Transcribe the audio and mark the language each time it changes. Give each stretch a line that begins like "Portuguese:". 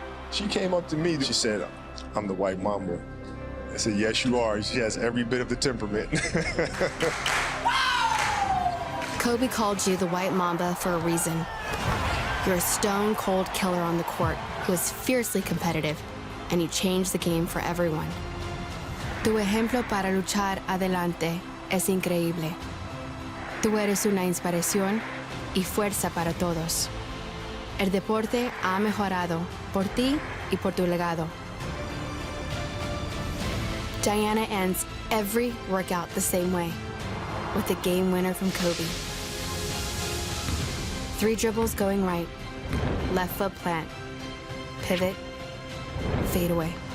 English: She came up to me, she said, I'm the White Mamba. I said, yes, you are. She has every bit of the temperament. Kobe called you the White Mamba for a reason. You're a stone-cold killer on the court who is fiercely competitive, and you changed the game for everyone.
Spanish: Tu ejemplo para luchar adelante es increíble. Tú eres una inspiración y fuerza para todos. El deporte ha mejorado por ti y por tu legado.
English: Diana ends every workout the same way, with a game winner from Kobe. 3 dribbles going right, left foot plant, pivot, fade away.